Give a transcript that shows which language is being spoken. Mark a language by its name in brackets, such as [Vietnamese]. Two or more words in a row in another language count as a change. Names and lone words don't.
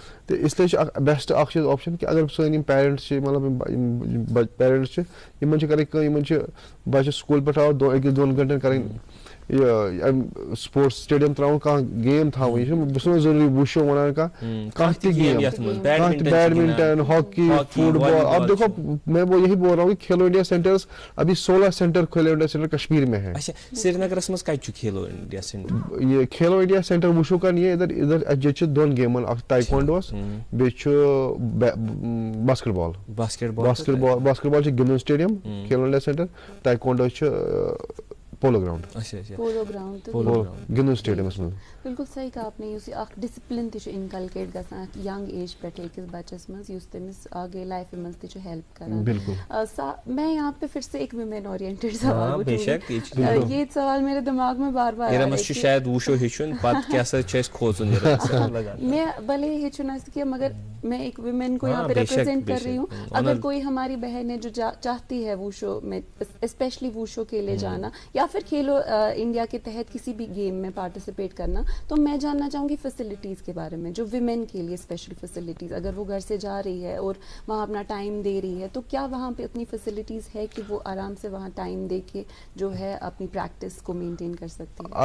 [Kashmiri] تہٕ اِسلیے چھُ اکھ بیسٹ اکھ چیٖز آپشن کہِ اگر سٲنۍ یِم پیرنٹس چھِ, مطلب پیرنٹس چھِ, یِمن چھِ کرٕنۍ کٲم, یِمن چھِ بچس سکوٗل پٮ۪ٹھ آو 1-2 گٲنٛٹن کرٕنۍ یہ [English] sports stadium [Kashmiri] تراؤن, کانٛہہ گیم تھاوٕنۍ, یہِ چھُنہٕ بہٕ چھُس نہٕ ضروٗری وُشو ونان کانٛہہ تہِ گیم, کانٛہہ تہِ بیڈمنٹن, ہاکی, فٹ بال. [Urdu] اب دیکھو میں وہ یہی بول رہا ہوں کہ کھیلو انڈیا سینٹرز ابھی 16 سینٹر کھیلو انڈیا سینٹر کشمیر میں ہے. [Kashmiri] سری نگرس مز کتہِ چھُ کھیلو انڈیا سینٹر؟ یہ کھیلو انڈیا سینٹر وُچھو کن یہ ادھر اجے چھِ 2 گیمن, اکھ ٹائیکوانڈوس, بیٚیہِ چھُ باسکٹ بال چھُ گِنٛدُن سٹیڈیم کھیلو انڈیا سینٹر, ٹائیکوانڈو چھُ پولو گراؤنڈ گِنٛدُن سٹیڈیمس منٛز. [Urdu] بالکل صحیح کہا آپ نے, [Kashmiri] یُس اکھ ڈسپلن تہِ چھُ انکلکیٹ گژھان اکھ [English] young age [Kashmiri] پٮ۪ٹھ أکِس بچس منٛز, یُس تٔمِس آگے لائفہِ منٛز تہِ چھُ ہیلپ کران. [Urdu] میں یہاں پہ پھر سے ایک ویمن اورینٹڈ سوال پوچھوں, یہ سوال میرے دماغ میں بار بار [Kashmiri] شاید وشو ہیچھن پتہ کیا سا چھِ أسۍ کھوژُن میں بھلے ہیچھن آسہِ کینٛہہ, [Urdu] مگر میں ایک ویمن کو یہاں پہ ریپرزینٹ کر رہی ہوں. اگر کوئی ہماری بہن ہے جو چاہتی ہے ووشو میں اسپیشلی ووشو کے لیے جانا, یا پھر کھیلو انڈیا کے تحت کسی بھی گیم میں پارٹیسپیٹ کرنا, تو میں جاننا چاہوں گی فیسلٹیز کے بارے میں, جو ویمن کے لیے [English] special facilities, [Urdu] اگر وہ گھر سے جا رہی ہے اور وہاں اپنا ٹائم دے رہی ہے, تو کیا وہاں پہ اتنی فیسلٹیز ہے کہ وہ آرام سے وہاں ٹائم دے کے جو ہے اپنی پریکٹس کو مینٹین کر سکتی ہے؟